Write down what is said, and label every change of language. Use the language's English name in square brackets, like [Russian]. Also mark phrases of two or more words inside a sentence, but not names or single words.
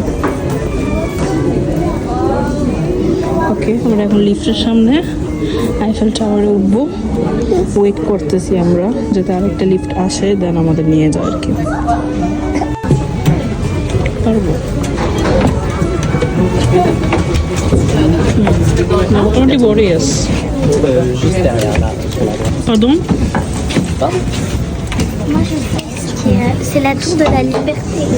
[Bangla] ওকে, আমরা এখন লিফটের সামনে আইফেল টাওয়ারে উঠবো। ওয়েট করতেছি আমরা যাতে আরেকটা লিফট আসে, দেন আমাদের নিয়ে যায় আর কি। পারবো। মোটামুটি বড়ই আছে। [French] Juste derrière là, sur la droite. Pardon? Moi, je sais ce qui est. C'est la tour de la liberté.